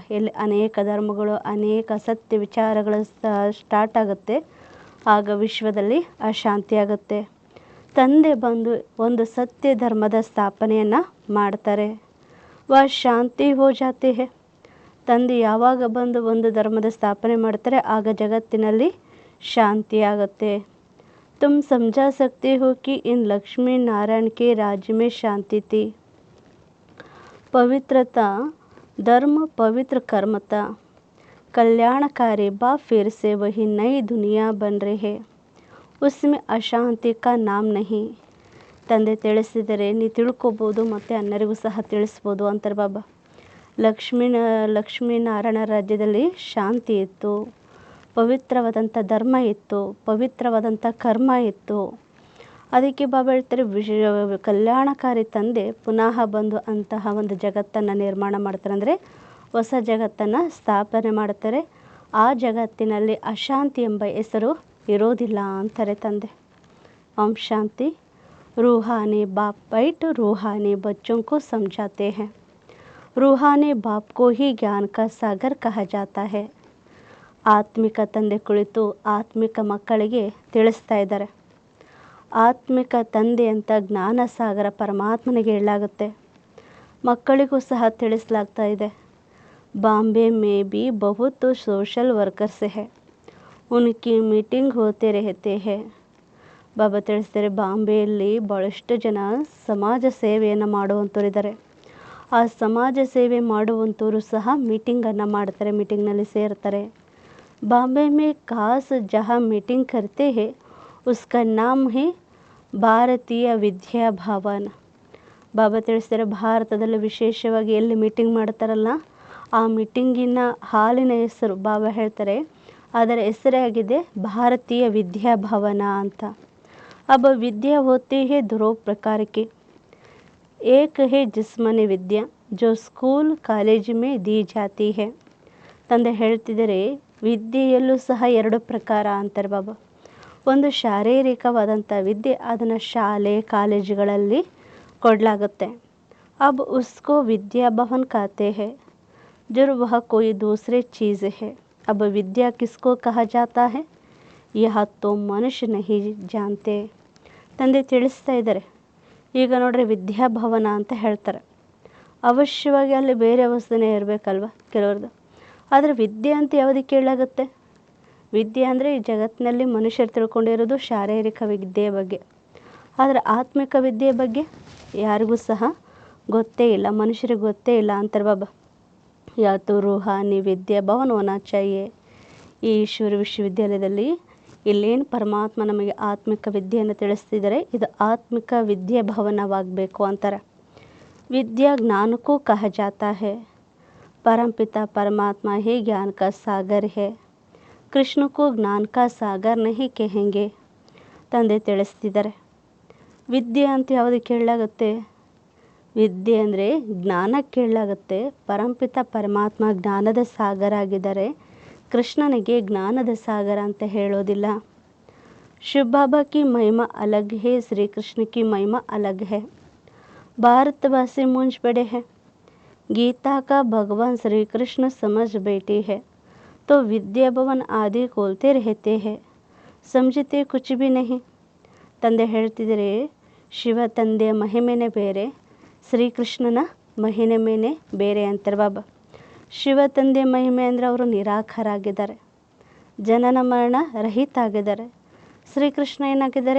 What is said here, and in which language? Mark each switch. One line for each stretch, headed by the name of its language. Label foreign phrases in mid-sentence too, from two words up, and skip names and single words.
Kannada: ಎಲ್ಲಿ ಅನೇಕ ಧರ್ಮಗಳು, ಅನೇಕ ಸತ್ಯ ವಿಚಾರಗಳು ಸ್ಟಾರ್ಟ್ ಆಗುತ್ತೆ ಆಗ ವಿಶ್ವದಲ್ಲಿ ಅಶಾಂತಿ ಆಗುತ್ತೆ. ತಂದೆ ಬಂದು ಒಂದು ಸತ್ಯ ಧರ್ಮದ ಸ್ಥಾಪನೆಯನ್ನು ಮಾಡ್ತಾರೆ.
Hindi: शांति हो जाती है.
Kannada: ತಂದೆ ಯಾವಾಗ ಬಂದು ಒಂದು ಧರ್ಮದ ಸ್ಥಾಪನೆ ಮಾಡ್ತಾರೆ ಆಗ ಜಗತ್ತಿನಲ್ಲಿ ಶಾಂತಿ ಆಗುತ್ತೆ.
Hindi: तुम समझा सकते हो कि इन लक्ष्मी नारायण के राज्य में शांति थी. पवित्रता धर्म, पवित्र कर्मता, कल्याणकारी बाप फिर से वही नई दुनिया बन रही है, उसमें अशांति का नाम नहीं.
Kannada: ತಂದೆ ತಿಳಿಸಿದರೆ ನೀವು ತಿಳ್ಕೊಬೋದು ಮತ್ತು ಅನ್ನರಿಗೂ ಸಹ ತಿಳಿಸ್ಬೋದು ಅಂತಾರೆ ಬಾಬಾ. ಲಕ್ಷ್ಮೀನಾರಾಯಣ ರಾಜ್ಯದಲ್ಲಿ ಶಾಂತಿ ಇತ್ತು, ಪವಿತ್ರವಾದಂಥ ಧರ್ಮ ಇತ್ತು, ಪವಿತ್ರವಾದಂಥ ಕರ್ಮ ಇತ್ತು. ಅದಕ್ಕೆ ಬಾಬಾ ಹೇಳ್ತಾರೆ, ಕಲ್ಯಾಣಕಾರಿ ತಂದೆ ಪುನಃ ಬಂದು ಅಂತಹ ಒಂದು ಜಗತ್ತನ್ನು ನಿರ್ಮಾಣ ಮಾಡ್ತಾರೆ. ಅಂದರೆ ಹೊಸ ಜಗತ್ತನ್ನು ಸ್ಥಾಪನೆ ಮಾಡ್ತಾರೆ. ಆ ಜಗತ್ತಿನಲ್ಲಿ ಅಶಾಂತಿ ಎಂಬ ಹೆಸರು ಇರೋದಿಲ್ಲ ಅಂತಾರೆ ತಂದೆ. ಓಂ ಶಾಂತಿ.
Hindi: रूहानी बाप बैठ रूहानी बच्चों को समझाते हैं. रूहानी बाप को ही ज्ञान का सागर कहा जाता है.
Kannada: ಆತ್ಮಿಕ ತಂದೆ ಕುಳಿತು ಆತ್ಮಿಕ ಮಕ್ಕಳಿಗೆ ತಿಳಿಸ್ತಾ ಇದ್ದಾರೆ. ಆತ್ಮಿಕ ತಂದೆ ಅಂತ ಜ್ಞಾನ ಸಾಗರ ಪರಮಾತ್ಮನಿಗೆ ಹೇಳಲಾಗುತ್ತೆ. ಮಕ್ಕಳಿಗೂ ಸಹ ತಿಳಿಸಲಾಗ್ತಾ ಇದೆ.
Hindi: बॉम्बे में भी बहुत
English: social workers
Hindi: है, उनकी मीटिंग होते रहते हैं.
Kannada: ಬಾಬಾ ತಿಳಿಸ್ತಾರೆ, ಬಾಂಬೆಯಲ್ಲಿ ಭಾಳಷ್ಟು ಜನ ಸಮಾಜ ಸೇವೆಯನ್ನು ಮಾಡುವಂಥವರಿದ್ದಾರೆ. ಆ ಸಮಾಜ ಸೇವೆ ಮಾಡುವಂಥವರು ಸಹ ಮೀಟಿಂಗನ್ನು ಮಾಡ್ತಾರೆ, ಮೀಟಿಂಗ್ನಲ್ಲಿ ಸೇರ್ತಾರೆ.
Hindi: ಬಾಂಬೆ में खास जहाँ मीटिंग करते हैं उसका नाम है ಭಾರತೀಯ ವಿದ್ಯಾ ಭವನ.
Kannada: ಬಾಬಾ ತಿಳಿಸ್ತಾರೆ, ಭಾರತದಲ್ಲಿ ವಿಶೇಷವಾಗಿ ಎಲ್ಲಿ ಮೀಟಿಂಗ್ ಮಾಡ್ತಾರಲ್ಲ ಆ ಮೀಟಿಂಗಿನ ಹಾಲಿನ ಹೆಸರು ಬಾಬಾ ಹೇಳ್ತಾರೆ, ಅದರ ಹೆಸರೇ ಆಗಿದೆ ಭಾರತೀಯ ವಿದ್ಯಾ ಭವನ ಅಂತ.
Hindi: अब विद्या होती है दो प्रकार की. एक है जिस्मानी विद्या जो स्कूल कॉलेज में दी जाती है.
Kannada: ತಂದೆ ಹೇಳ್ತಿದ್ದಾರೆ, ವಿದ್ಯೆಯಲ್ಲೂ ಸಹ ಎರಡು ಪ್ರಕಾರ ಅಂತಾರೆ ಬಾಬಾ. ಒಂದು ಶಾರೀರಿಕವಾದಂಥ ವಿದ್ಯೆ, ಅದನ್ನು ಶಾಲೆ ಕಾಲೇಜುಗಳಲ್ಲಿ ಕೊಡಲಾಗುತ್ತೆ.
Hindi: अब उसको विद्या भवन कहते हैं. जब वह कोई दूसरी चीज़ है. अब विद्या किसको कहा जाता है यह तो मनुष्य नहीं जानते.
Kannada: ತಂದೆ ತಿಳಿಸ್ತಾ ಇದ್ದಾರೆ, ಈಗ ನೋಡ್ರಿ ವಿದ್ಯಾಭವನ ಅಂತ ಹೇಳ್ತಾರೆ. ಅವಶ್ಯವಾಗಿ ಅಲ್ಲಿ ಬೇರೆ ವಸ್ತುನೇ ಇರಬೇಕಲ್ವ ಕೆಲವ್ರದ್ದು. ಆದರೆ ವಿದ್ಯೆ ಅಂತ ಯಾವುದಕ್ಕೆ ಹೇಳಾಗುತ್ತೆ? ವಿದ್ಯೆ ಅಂದರೆ ಈ ಜಗತ್ತಿನಲ್ಲಿ ಮನುಷ್ಯರು ತಿಳ್ಕೊಂಡಿರೋದು ಶಾರೀರಿಕ ವಿದ್ಯೆಯ ಬಗ್ಗೆ. ಆದರೆ ಆತ್ಮಿಕ ವಿದ್ಯೆಯ ಬಗ್ಗೆ ಯಾರಿಗೂ ಸಹ ಗೊತ್ತೇ ಇಲ್ಲ, ಮನುಷ್ಯರಿಗೆ ಗೊತ್ತೇ ಇಲ್ಲ ಅಂತಾರೆ ಬಾಬಾ.
Hindi: या तो रूहानी विद्या भवन होना चाहिए.
Kannada: ಈ ಈಶ್ವರ ವಿಶ್ವವಿದ್ಯಾಲಯದಲ್ಲಿ ಇಲ್ಲೇನು ಪರಮಾತ್ಮ ನಮಗೆ ಆತ್ಮಿಕ ವಿದ್ಯೆಯನ್ನು ತಿಳಿಸ್ತಿದ್ದಾರೆ, ಇದು ಆತ್ಮಿಕ ವಿದ್ಯೆ ಭವನವಾಗಬೇಕು ಅಂತಾರೆ.
Hindi: विद्या ज्ञान को कहा जाता है, परमपिता परमात्मा ही ज्ञान का सागर है, कृष्ण को ज्ञान का सागर नहीं कहेंगे.
Kannada: ತಂದೆ ತಿಳಿಸ್ತಿದ್ದಾರೆ. ವಿದ್ಯೆ ಅಂತ ಯಾವುದಕ್ಕೆ ಹೇಳಲಾಗುತ್ತೆ? ವಿದ್ಯೆ ಅಂದರೆ ಜ್ಞಾನಕ್ಕೆ ಹೇಳಲಾಗುತ್ತೆ. ಪರಂಪಿತ ಪರಮಾತ್ಮ ಜ್ಞಾನದ ಸಾಗರ ಆಗಿದ್ದಾರೆ, ಕೃಷ್ಣನಿಗೆ ಜ್ಞಾನದ ಸಾಗರ ಅಂತ ಹೇಳೋದಿಲ್ಲ.
Hindi: शिव बाबा की महिमा अलग है, श्रीकृष्ण की महिमा अलग है. ಭಾರತವಾಸಿ मूंझ पड़े हैं, गीता का भगवान श्री कृष्ण समझ बैठे हैं तो विद्या भवन आदि खोलते रहते हैं, समझते कुछ भी नहीं.
Kannada: ತಂದೆ ಹೇಳ್ತಿದ್ದಾರೆ, ಶಿವ ತಂದೆಯ ಮಹಿಮೆನೇ ಬೇರೆ, ಶ್ರೀಕೃಷ್ಣನ ಮಹಿಮೆನೇ ಬೇರೆ ಅಂತಾರೆ ಬಾಬಾ. ಶಿವ ತಂದೆಯ ಮಹಿಮೆ ಅಂದರೆ ಅವರು ನಿರಾಕಾರಾಗಿದ್ದಾರೆ, ಜನನ ಮರಣ ರಹಿತ ಆಗಿದ್ದಾರೆ. ಶ್ರೀಕೃಷ್ಣ ಏನಾಗಿದ್ದಾರೆ?